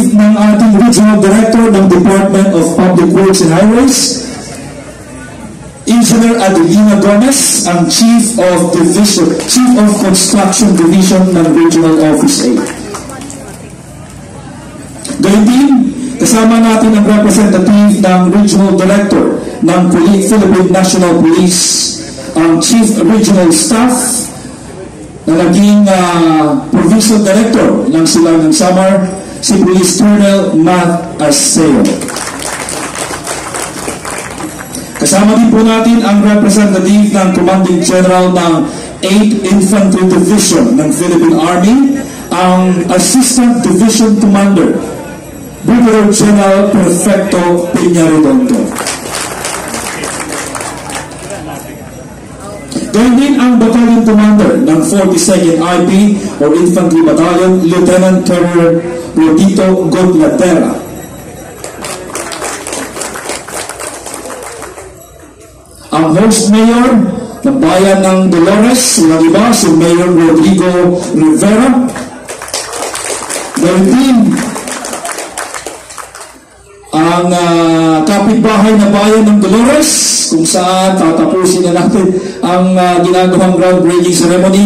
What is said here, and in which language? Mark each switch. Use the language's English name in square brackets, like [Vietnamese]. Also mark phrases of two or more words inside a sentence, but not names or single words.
[Filipino] ng ating [English] Regional Director [Filipino] ng Department of Public Works and Highways, Engineer Adelina Gomez, ang [English] Chief of Construction Division [Filipino] ng [English] Regional Office A. [Filipino] Gayun din, kasama natin ang representative ng [English] Regional Director [Filipino] ng Philippine National Police, ang [English] Chief Regional Staff [Filipino] na naging [English] Provincial Director [Filipino] ng Silangang Samar, si [English] Police Colonel [Filipino] Matt Arceo. Kasama din po natin ang representative ng [English] Commanding General [Filipino] ng 8th Infantry Division ng Philippine Army, ang [English] Assistant Division Commander, Brigadier General [Filipino] Perfecto Peña-Redondo. Gayun din ang [English] Battalion Commander [Filipino] ng 42nd IP or [English] Infantry Battalion, Lieutenant Colonel [Filipino] Rodito Godlatera. Ang [English] host mayor [Filipino] ng bayan ng Dolores, walang iba, si Mayor Rodrigo Rivera. 19, ang kapitbahay na bayan ng Dolores, kung saan tatapusin na natin ang ginagawang [English] groundbreaking ceremony.